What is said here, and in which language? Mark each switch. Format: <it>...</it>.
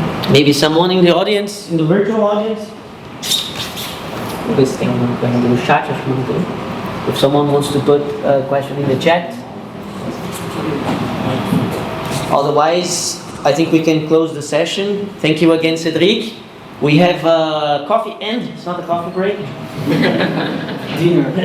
<en>Maybe someone in the audience, in the virtual audience?</en> <pt>Vou ver se tem alguma pergunta no chat, acho que não tem.</pt> <en>If someone wants to put a question in the chat. Otherwise, I think we can close the session. Thank you again, Cédric. We have a coffee and, it's not a coffee break. Dinner.</en>